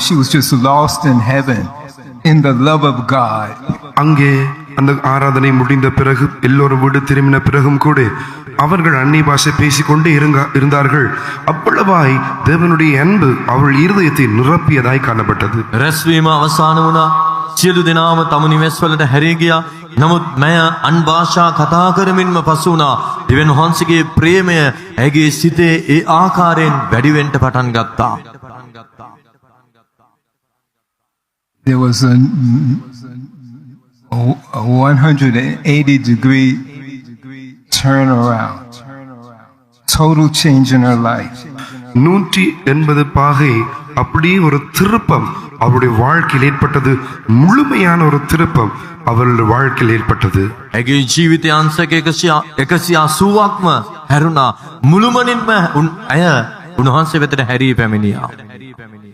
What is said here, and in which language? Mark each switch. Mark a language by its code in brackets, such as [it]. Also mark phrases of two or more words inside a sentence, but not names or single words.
[en] She was just lost in heaven, in the love of God. [ta] அங்கே அந்த ஆராதனை முடிந்த பிறகு எல்லோரும் வீடு திரும்பின பிறகும் கூட அவர்கள் அந்நிய பாஷை பேசிக்கொண்டே இருந்தார்கள். அவ்வளவாய் தேவனுடைய அன்பு அவள் இருதயத்தை நிரப்பியதாய் காணப்பட்டது. [si] රැස්වීම අවසන් වුණා. සියලු දෙනාම තම නිවෙස්වලට හැරී ගියා. නමුත් මය අන් භාෂා කතා කරමින්ම පසු වුණා. දෙවියන් වහන්සේගේ ප්‍රේමය ඇගේ සිතේ ඒ ආකාරයෙන් වැඩි වෙන්න පටන් ගත්තා. [en] There was a 180-degree turnaround, total change in her life. [ta] 180 பாகை அப்படியே ஒரு திருப்பம் அவருடைய வாழ்க்கையில் ஏற்பட்டது. முழுமையான ஒரு திருப்பம் அவருடைய வாழ்க்கையில் ஏற்பட்டது. [si] ඇගේ ජීවිතය අංශක 180ක්ම හැරුණා. මුළුමනින්ම ඇය උන්වහන්සේ වෙතට හැරී පැමිණියා.